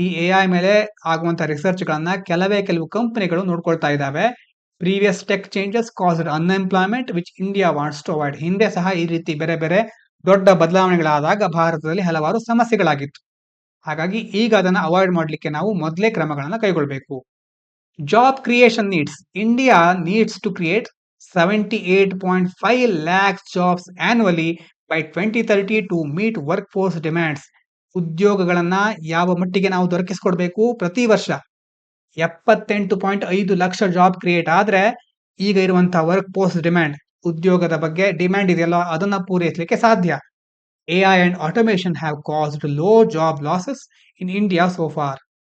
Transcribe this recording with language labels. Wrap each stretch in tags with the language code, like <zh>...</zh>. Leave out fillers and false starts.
<kn>ಈ ಎಐ ಮೇಲೆ ಆಗುವಂತ ರಿಸರ್ಚ್ ಗಳನ್ನ ಕೆಲವು ಕಂಪನಿಗಳು ನೋಡ್ಕೊಳ್ತಾ ಇದ್ದಾವೆ.</kn> <en>Previous tech changes caused unemployment which India wants to avoid.</en> <kn>ಹಿಂದೆ ಸಹ ಈ ರೀತಿ ಬೇರೆ ಬೇರೆ ದೊಡ್ಡ ಬದಲಾವಣೆಗಳಾದಾಗ ಭಾರತದಲ್ಲಿ ಹಲವಾರು ಸಮಸ್ಯೆಗಳಾಗಿತ್ತು. ಹಾಗಾಗಿ ಈಗ ಅದನ್ನ ಅವಾಯ್ಡ್ ಮಾಡಲಿಕ್ಕೆ ನಾವು ಮೊದಲೇ ಕ್ರಮಗಳನ್ನ ಕೈಗೊಳ್ಳಬೇಕು.</kn> <en>Job creation needs. India needs to create 78.5 lakhs jobs annually by 2030 to meet workforce demands.</en> <kn>ಉದ್ಯೋಗಗಳನ್ನ ಯಾವ ಮಟ್ಟಿಗೆ ನಾವು ದೊರಕಿಸಿಕೊಡ್ಬೇಕು? ಪ್ರತಿ ವರ್ಷ 78.5 ಲಕ್ಷ ಜಾಬ್ ಕ್ರಿಯೇಟ್ ಆದ್ರೆ ಈಗ ಇರುವಂತಹ ವರ್ಕ್ ಫೋರ್ಸ್ ಡಿಮ್ಯಾಂಡ್, ಉದ್ಯೋಗದ ಬಗ್ಗೆ ಡಿಮ್ಯಾಂಡ್ ಇದೆಯಲ್ಲ ಅದನ್ನ ಪೂರೈಸಲಿಕ್ಕೆ ಸಾಧ್ಯ.</kn> <en>AI and automation have caused low job losses in India so far.</en>